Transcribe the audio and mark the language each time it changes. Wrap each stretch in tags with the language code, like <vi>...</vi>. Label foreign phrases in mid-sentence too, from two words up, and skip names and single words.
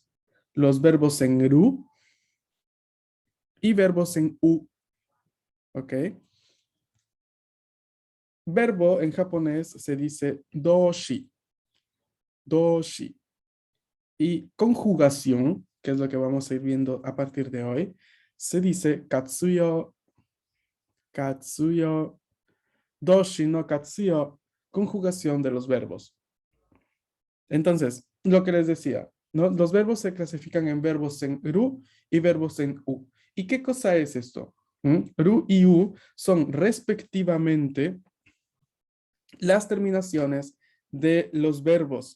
<es>Los verbos en ru y verbos en u. ¿Ok? Verbo en japonés se dice doshi. Doshi. Y conjugación, que es lo que vamos a ir viendo a partir de hoy, se dice katsuyo, katsuyo,</es> <ja>動詞の活用,</ja> <es>conjugación de los verbos. Entonces, lo que les decía, ¿no? Los verbos se clasifican en verbos en ru y verbos en u. ¿Y qué cosa es esto? Ru y u son respectivamente las terminaciones de los verbos.</es>